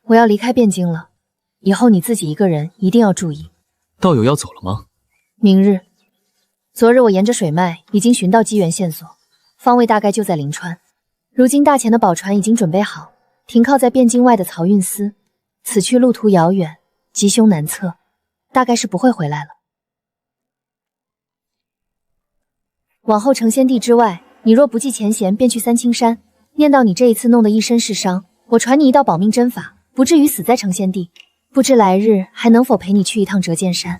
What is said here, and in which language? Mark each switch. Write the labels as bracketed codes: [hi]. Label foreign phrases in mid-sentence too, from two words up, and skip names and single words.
[zh] 我要離開汴京了，以後你自己一個人一定要注意。道友要走了嗎？明日。昨日我沿着水脈已經尋到機緣線索，方位大概就在臨川。如今大錢的寶船已經準備好，停靠在汴京外的漕運司。此去路途遙遠，吉凶難測，大概是不會回來了。往後成仙地之外，你若不計前嫌，便去三清山。念到你這一次弄得一身是傷，我傳你一道保命針法，不至於死在成仙地。不知來日還能否陪你去一趟折劍山。